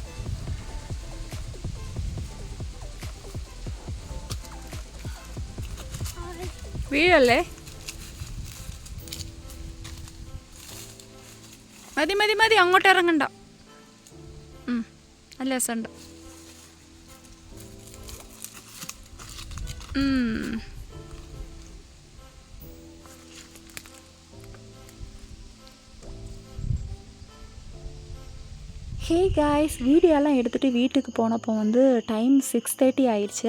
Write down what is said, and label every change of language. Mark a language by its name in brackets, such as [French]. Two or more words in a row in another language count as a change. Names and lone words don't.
[Malayalam] വീഴല്ലേ മതി മതി മതി അങ്ങോട്ട് ഇറങ്ങണ്ട നല്ല രസമുണ്ട് [English] hey guys [Tamil] வீடியோலாம் எடுத்துகிட்டு வீட்டுக்கு போனப்போ வந்து டைம் 6:30 ஆயிடுச்சு.